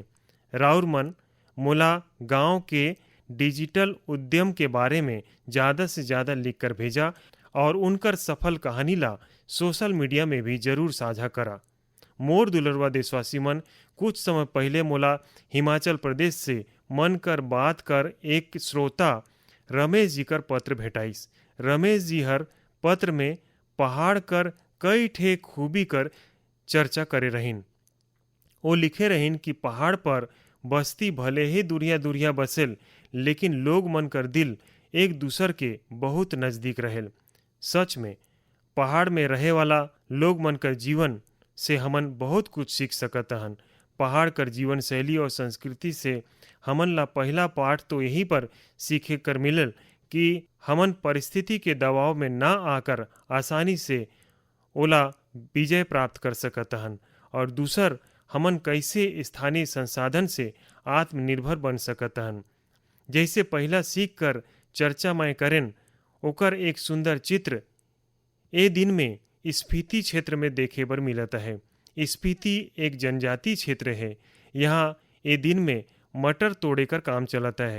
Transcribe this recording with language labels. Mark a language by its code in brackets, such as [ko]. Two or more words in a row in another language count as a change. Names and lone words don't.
[hne] राउर मन मोला गांव के डिजिटल उद्यम के बारे में ज़्यादा से ज़्यादा लिख कर भेजा और उनकर सफल कहानी ला सोशल मीडिया में भी जरूर साझा करा। मोर दुलरवा देशवासी मन, कुछ समय पहले मोला हिमाचल प्रदेश से मन कर बात कर एक श्रोता रमेश जी कर पत्र भेटाइस। रमेश जी हर पत्र में पहाड़ कर कई ठे खूबी कर चर्चा करे रहिन। वो लिखे रहिन कि पहाड़ पर बस्ती भले ही दूरिया दूरिया बसेल, लेकिन लोग मन कर दिल एक दूसर के बहुत नज़दीक रहेल। सच में पहाड़ में रहे वाला लोग मन कर जीवन से हमन बहुत कुछ सीख सकत हन। पहाड़ कर जीवन शैली और संस्कृति से हमन ला पहला पाठ तो यही पर सीखे कर मिलल कि हमन परिस्थिति के दबाव में ना आकर आसानी से ओला विजय प्राप्त कर सकत हन, और दूसर हमन कैसे स्थानीय संसाधन से आत्मनिर्भर बन सकत हन। जैसे पहला सीख कर चर्चा मैं करें ओकर एक सुंदर चित्र ए दिन में स्पीति क्षेत्र में देखे बर मिलता है। स्पीति एक जनजाति क्षेत्र है। यहाँ ए दिन में मटर तोड़े कर काम चलता है।